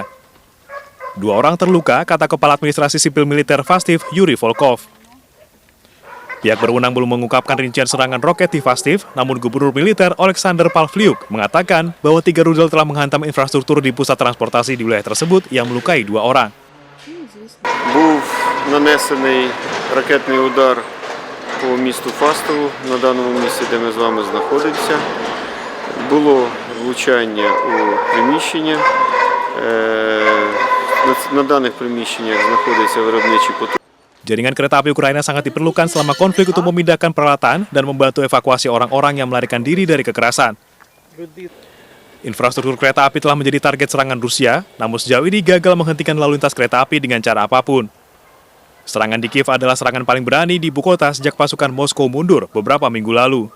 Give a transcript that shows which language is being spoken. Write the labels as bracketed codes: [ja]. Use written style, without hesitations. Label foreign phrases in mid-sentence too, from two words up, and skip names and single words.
[id] 2 orang terluka, kata Kepala Administrasi Sipil Militer Fastiv, Yuri Volkov. Pihak berwenang belum mengungkapkan rincian serangan roket di Fastiv, namun Gubernur Militer Alexander Pavlyuk mengatakan bahwa 3 rudal telah menghantam infrastruktur di pusat transportasi di wilayah tersebut yang melukai 2 orang. [uk] Був нанесений ракетний удар по місту Фастову, на даному місці, де ми з вами знаходимося. Було влучання у приміщення. На даних приміщеннях знаходяться виробничі потоки. [id] Jaringan kereta api Ukraina sangat diperlukan selama konflik untuk memindahkan peralatan dan membantu evakuasi orang-orang yang melarikan diri dari kekerasan. Infrastruktur kereta api telah menjadi target serangan Rusia, namun sejauh ini gagal menghentikan lalu lintas kereta api dengan cara apapun. Serangan di Kiev adalah serangan paling berani di ibu kota sejak pasukan Moskow mundur beberapa minggu lalu.